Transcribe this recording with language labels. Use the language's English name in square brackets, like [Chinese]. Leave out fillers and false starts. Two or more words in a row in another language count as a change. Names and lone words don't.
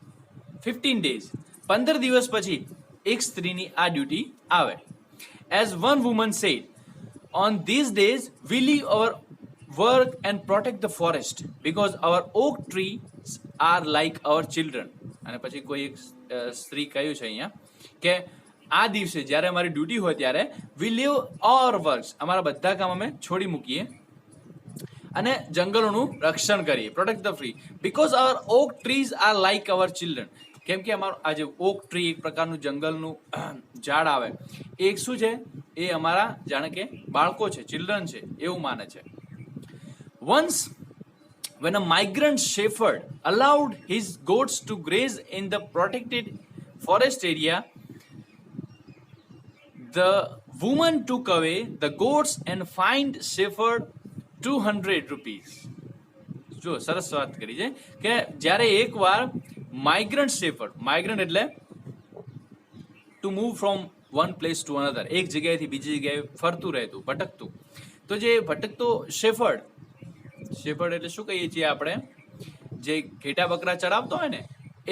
[Gujarati] 15 દિવસ પછી એક સ્ત્રીની આ ડ્યુટી આવે. [English] As one woman said, on these days we leave our work and protect the forest because our oak trees are like our children. [Gujarati] અને પછી કોઈ એક સ્ત્રી કહ્યું છે અહીંયા કે આ દિવસે જ્યારે અમારી ડ્યુટી હોય ત્યારે [English] we leave our works, [Gujarati] અમારા બધા કામ અમે છોડી મૂકીએ અને જંગલોનું રક્ષણ કરીએ, [English] protect the free, because our oak trees are like our children. [Gujarati] કેમ કે અમારું આ જે ઓક ટ્રી એક પ્રકારનું જંગલનું ઝાડ આવે એ એક શું છે, એ અમારા જાણે કે બાળકો છે, ચિલ્ડ્રન છે એવું માને છે. [English] Once when a migrant shepherd allowed his goats to graze in the protected forest area, the woman took away the goats and fined shepherd 200 rupees. [Gujarati] જો સરસ વાત કરી છે કે જ્યારે એકવાર [English] migrant shepherd, [Gujarati] માઇગ્રન્ટ એટલે [English] to move from one place to another, [Gujarati] એક જગ્યાએથી બીજી જગ્યાએ ફરતું રહેતું, ભટકતું. તો જે ભટકતો શેફર્ડ એટલે શું કહીએ છીએ આપણે, જે ઘેટા બકરા ચરાવતો હોય ને એ.